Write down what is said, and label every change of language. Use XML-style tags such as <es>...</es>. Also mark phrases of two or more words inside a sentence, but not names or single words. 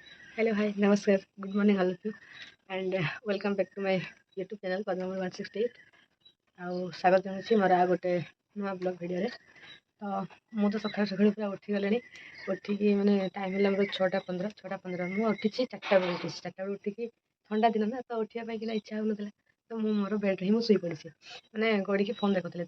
<en>Hello, hi, namaskar, good morning all of you, and welcome back to my YouTube channel Padma 168.</en> <or>ଆଉ ସ୍ୱାଗତ ଜଣାଉଛି ମୋର ଆଉ ଗୋଟେ ନୂଆ</or> <en>blog videore.</en> <or>ତ ମୁଁ ତ ସକାଳୁ ପୁରା ଉଠିଗଲିଣି। ଉଠିକି ମାନେ ଟାଇମ୍ ହେଲା ମୋର 6:15 ମୁଁ ଉଠିଛି 4ଟା ବେଳେ ଉଠିଛି। 4ଟା ବେଳେ ଉଠିକି ଥଣ୍ଡା ଦିନ ନା, ତ ଉଠିବା ପାଇଁ କିନା ଇଚ୍ଛା ହେଉନଥିଲା। ତ ମୁଁ ମୋର ବେଡ଼୍ରେ ହିଁ ମୁଁ ଶୋଇ ପଡ଼ିଛି, ମାନେ ଗଡ଼ିକି ଫୋନ୍ ଦେଖୁଥିଲି।</or>